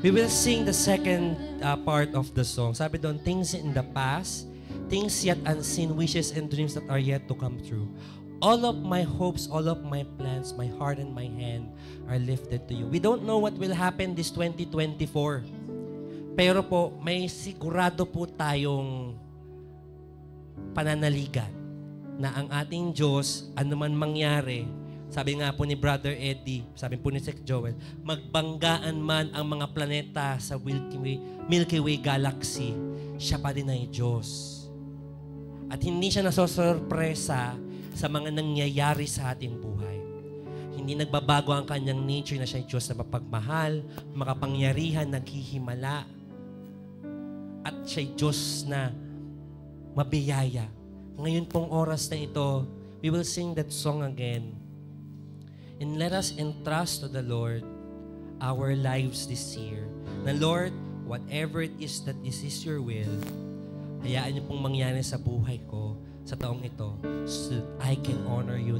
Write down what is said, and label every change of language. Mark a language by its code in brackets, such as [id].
[en] We will sing the second part of the song. [tl] Sabi doon, [en] things in the past, things yet unseen, wishes and dreams that are yet to come true. All of my hopes, all of my plans, my heart and my hand are lifted to you. We don't know what will happen this 2024. [tl] Pero po, may sigurado po tayong pananaligan na ang ating Diyos, anuman mangyari, sabi nga po ni Brother Eddie, sabi po ni Sec Joel, magbanggaan man ang mga planeta sa Milky Way Galaxy, siya pa din ay Diyos. At hindi siya nasosorpresa sa mga nangyayari sa ating buhay. Hindi nagbabago ang kanyang nature na siya ay Diyos na mapagmahal, makapangyarihan, naghihimala. At siya ay Diyos na mabiyaya. Ngayon pong oras na ito, [en] we will sing that song again. And let us entrust to the Lord our lives this year. Na Lord, whatever it is that this is your will, [tl] hayaan niyo pong mangyari sa buhay ko sa taong ito [en] so that I can honor you.